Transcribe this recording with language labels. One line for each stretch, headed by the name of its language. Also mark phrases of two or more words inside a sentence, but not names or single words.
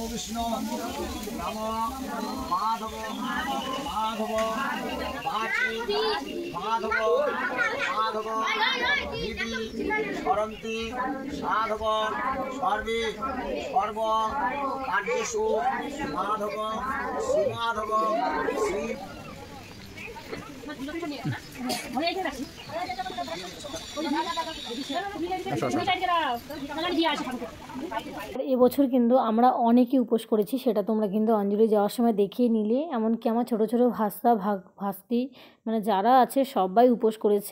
Sanskrit: विष्णु नमो माधव माधव वाची माधव माधव दीदी सरन्ति साधव सर्वे सर्व कार्येषु माधव श्रीमाधव श्री
Bangla: এবছর কিন্তু আমরা অনেকেই উপোস করেছি, সেটা তোমরা কিন্তু অঞ্জলি যাওয়ার সময় দেখিয়ে নিলে। এমনকি আমার ছোটো ছোটো ভাস্তা ভাস্তি মানে যারা আছে সবাই উপোস করেছে।